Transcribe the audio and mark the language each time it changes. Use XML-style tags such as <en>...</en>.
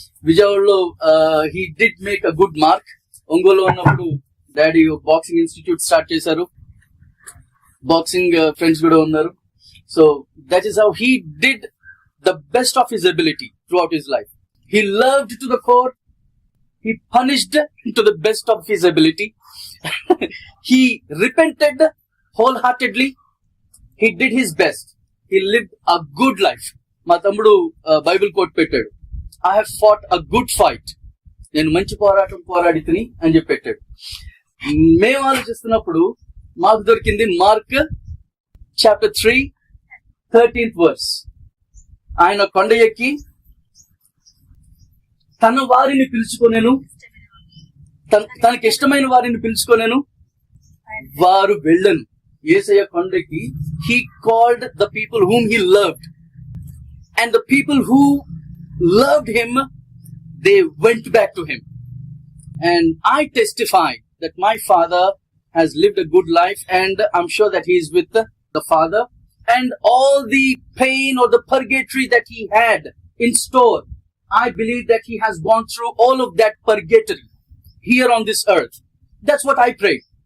<te>విజయవాడలో</te> <en>He did make a good mark.</en> <te>Ongole ఉన్నప్పుడు daddy boxing institute start చేశారు. Boxing friends కూడా ఉన్నారు.</te> <en>So that is how he did the best of his ability throughout his life. He loved to the core. He punished to the best of his ability. He repented wholeheartedly. He did his best. He lived a good life.</en> <te>మా తమ్ముడు Bible coat పెట్టాడు.</te> <en>I have fought a good fight.</en> <te>నేను మంచి పోరాటం పోరాడి తిని అని చెప్పి పెట్టాడు. మేము ఆలోచిస్తున్నప్పుడు మాకు దొరికింది మార్క్ చాప్టర్ 3 13th verse. ఆయన కొండ ఎక్కి తన వారిని పిలుచుకొనేను, తనకి ఇష్టమైన వారిని పిలుచుకొనేను, వారు వెళ్ళను. యేసయ్య కొండకి</te> <en>he called the people whom he loved, and the people who loved him, they went back to him. And I testify that my father has lived a good life, and I'm sure that he is with the Father, and all the pain or the purgatory that he had in store, I believe that he has gone through all of that purgatory here on this earth. That's what I pray.</en>